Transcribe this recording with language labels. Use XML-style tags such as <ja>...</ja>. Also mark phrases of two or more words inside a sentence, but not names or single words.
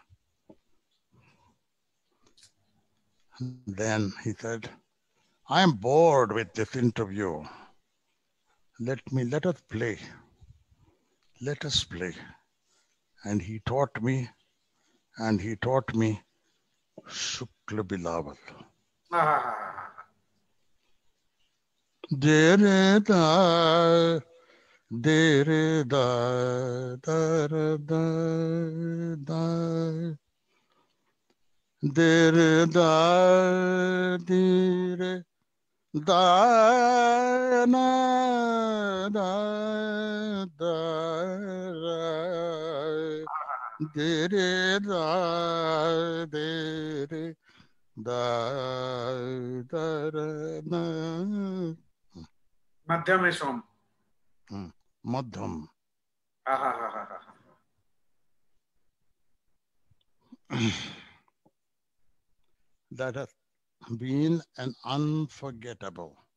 <en>Then he said, I am bored with this interview. Let us play. Let us play. And he taught me Shukla Bilawal. Dere da, dere da, da, da, da. Dere da, dere da, na, da, da, dere da, dere da, da, da. Madhyameshwam. Madham. That has been an unforgettable.</en>